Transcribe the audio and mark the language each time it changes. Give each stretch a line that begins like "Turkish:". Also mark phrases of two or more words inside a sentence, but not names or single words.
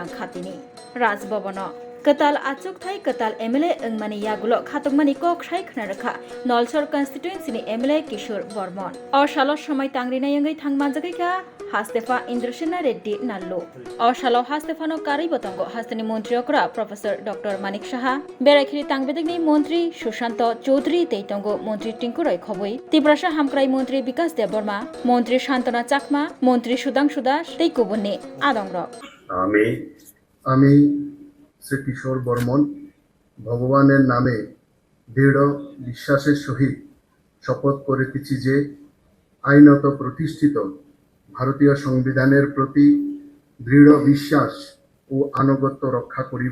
Kok Borok: खातिनि राजभवन कताल आचुकथाय कताल एमएलए अंगमानि यागुलो खातकमानि कक्षाय खनारखा नलसर कन्स्टिट्युएन्सिनि एमएलए किशोर बर्मन अशालो समायतांनि नायंगै थांमानजागैखा हास्तेफा इंद्रसेना रेड्डी नाल्लु अशालो हास्तेफानो कारै बतंगो हास्तेनि मन्त्रियकरा प्रोफेसर डॉक्टर मानिक साहा बेरायखिरि तांबेदगनि मन्त्री सुशांत चौधरी तैतंगो मन्त्री टिंकुराय खबै तिब्रासा हामक्राय मन्त्री विकास देबबर्मा मन्त्री शान्तना चाकमा मन्त्री सुदांशु दास तैकुबुननि आदंग
Bangla: আমি শ্রী কিশোর বর্মন ভগবানের নামে দৃঢ় বিশ্বাসের সহিত শপথ করিতেছি যে আইনত প্রতিষ্ঠিত ভারতীয় সংবিধানের প্রতি দৃঢ় বিশ্বাস ও আনুগত্য রক্ষা করিব।